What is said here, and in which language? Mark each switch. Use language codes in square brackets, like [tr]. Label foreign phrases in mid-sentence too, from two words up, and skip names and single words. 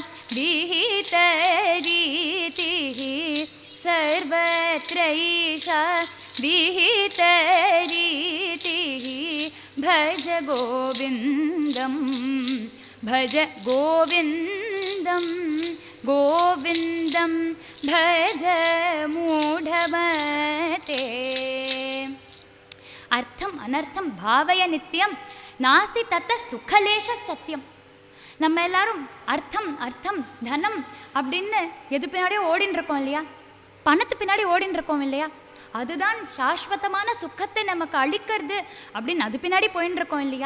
[sa] विहितरीतिः, सर्वत्र ईशा विहितरीतिः, भज गोविन्दं भज गोविन्दं गोविन्दं भज मूढमते. अर्थम् अनर्थं भावय नित्यं नास्ति ततः सुखलेशः सत्यम्. [ta] நம்ம எல்லாரும் அர்த்தம் அர்த்தம் தனம் அப்படின்னு எது பின்னாடியே ஓடின்னு இருக்கோம் இல்லையா? பணத்து பின்னாடி ஓடின்னு இருக்கோம் இல்லையா? அதுதான் சாஸ்வதமான சுக்கத்தை நமக்கு அளிக்கிறது அப்படின்னு அது பின்னாடி போயின்னு இருக்கோம் இல்லையா?